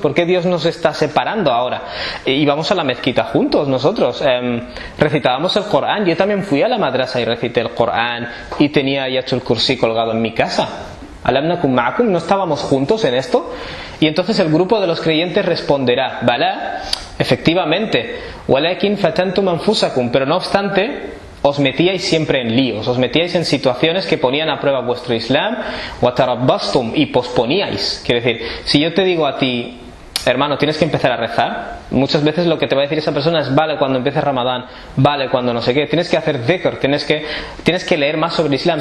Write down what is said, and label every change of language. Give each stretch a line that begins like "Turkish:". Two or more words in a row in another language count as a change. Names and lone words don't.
Spanish: ¿Por qué Dios nos está separando ahora? Íbamos a la mezquita juntos nosotros, recitábamos el Corán, yo también fui a la madrasa y recité el Corán y tenía Ayatul Kursi colgado en mi casa.
Arabic: ألم نكن معكم,
Spanish: ¿no estábamos juntos en esto? Y entonces el grupo de los creyentes responderá: Balá, efectivamente,
Arabic: ولكن فتنتم أنفسكم,
Spanish: pero no obstante os metíais siempre en líos, os metíais en situaciones que ponían a prueba vuestro Islam, watarabbastum, y posponíais. Quiere decir, si yo te digo a ti: hermano, tienes que empezar a rezar, muchas veces lo que te va a decir esa persona es: vale cuando empiece Ramadán, vale cuando no sé qué, tienes que hacer dhikr, tienes que leer más sobre el Islam.